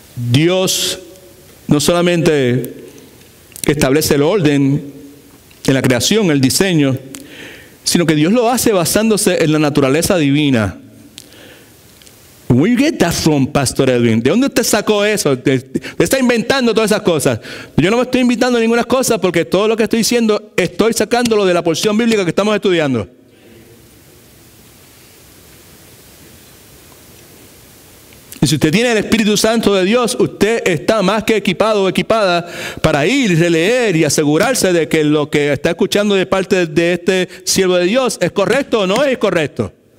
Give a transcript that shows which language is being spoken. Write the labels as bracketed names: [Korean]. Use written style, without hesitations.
[Spanish] Dios no solamente establece el orden en la creación, el diseño, sino que Dios lo hace basándose en la naturaleza divina. [English] Where you get that from, Pastor Edwin? [Spanish] ¿De dónde usted sacó eso? ¿Usted está inventando todas esas cosas? Yo no me estoy inventando ninguna cosa, porque todo lo que estoy diciendo estoy sacándolo de la porción bíblica que estamos estudiando. Y si usted tiene el Espíritu Santo de Dios, usted está más que equipado o equipada para ir, releer y asegurarse de que lo que está escuchando de parte de este siervo de Dios es correcto o no es correcto.